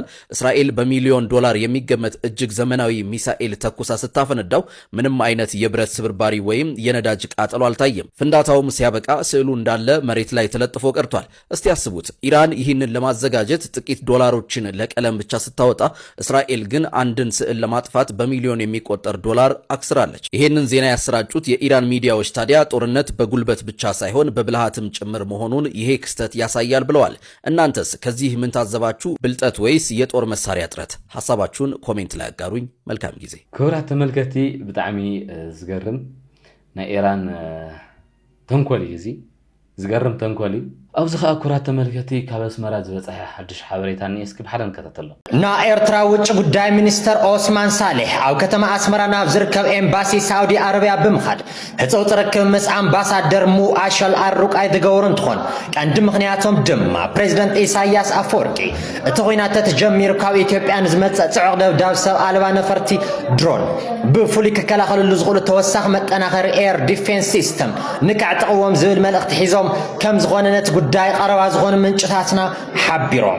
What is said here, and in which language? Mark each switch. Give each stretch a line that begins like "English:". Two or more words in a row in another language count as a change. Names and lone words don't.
Amharic: እስራኤል በሚሊዮን ዶላር የሚገመት እጅግ ዘመናዊ ሚሳኤል ተኩሳ ስታፈነዳው ምንም አይነት የብረት ስብርባሪ ወይም የነዳጅ ቃጠሎ አልታየም። ፍንዳታውም ሲያበቃ ስዕሉ እንዳለ መሬት ላይ ተለጥፎ ቀርቷል። እስቲ ያስቡት፣ ኢራን ይህንን ለማዘጋጀት ጥቂት ዶላሮችን ለቀለም ብቻ ስታወጣ፣ እስራኤል ግን አንድን ስዕል ለማጥፋት በሚሊዮን የሚቆጠር ዶላር አክስራለች። ይህንን ዜና ያሰራጩት የኢራን ሚዲያዎች ታዲያ ጦርነት በጉልበት ብቻ ሳይሆን በብልሃትም ጭምር መሆኑን ይሄ ክስተት ያሳያል ብለዋል። እናንተስ ከዚህ ምን ታዘባችሁ? ብልጠት ወይስ የጦር መሳሪያ እጥረት? ሐሳባችሁን ኮሜንት ላይ አጋሩኝ። መልካም ጊዜ።
Tigrinya: ክቡራት ተመልከቲ ብጣዕሚ ዝገርም ናይ ኢራን ተንኮል እዩ እዚ ዝገርም ተንኮል እዩ። ኣብዚ ከዓ ኩራት ተመልከቲ ካብ ኣስመራ ዝበፅሐ ሓድሽ ሓበሬታ እኒአ እስኪ ብሓደ ንከታተሎ። ናይ ኤርትራ ውጭ ጉዳይ ሚኒስተር ኦስማን ሳሌሕ ኣብ ከተማ ኣስመራ ናብ ዝርከብ ኤምባሲ ሳውዲ አረቢያ ብምኻድ ህፀው ዝረክብ ምስ ኣምባሳደር ሙአሸል ኣሩቃይ ዝገበሩ እንትኾን ቀንዲ ምክንያቶም ድማ ፕሬዚደንት ኢሳያስ ኣፈወርቂ እቲ ኩናት ተጀሚሩ ካብ ኢትዮጵያ ንዝመፅእ ፅዑቕ ደብዳብ ሰብ ኣልባ ነፈርቲ ድሮን ብፍሉይ ክከላኸልሉ ዝኽእሉ ተወሳኺ መጠናኸሪ
English: air defense system
Tigrinya: ንክዕጥቕዎም ዝብል መልእኽቲ ሒዞም ከም ዝኾነ ነቲ ጉዳይ ቀረባ ዝኾኑ ምንጭታትና ሓቢሮም።